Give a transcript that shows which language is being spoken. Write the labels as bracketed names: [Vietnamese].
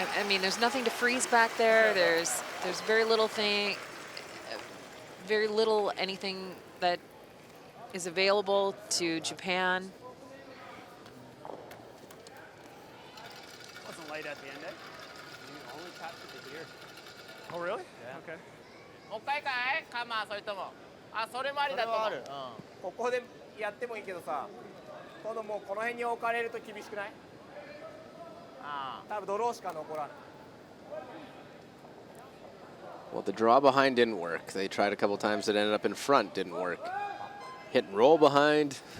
[English] I mean, there's nothing to freeze back there. There's very little anything that is available to Japan. Wasn't light at the end, eh? You only tapped it here. Oh, really? Yeah. Okay. [Japanese] もう一回かいかまあそれともあそれもありだと思うここでやってもいいけどさ今度もうこの辺に置かれると厳しくない多分ドローしか残らない [English] Well, the draw behind didn't work. They tried a couple times, it ended up in front, didn't work. Hit and roll behind.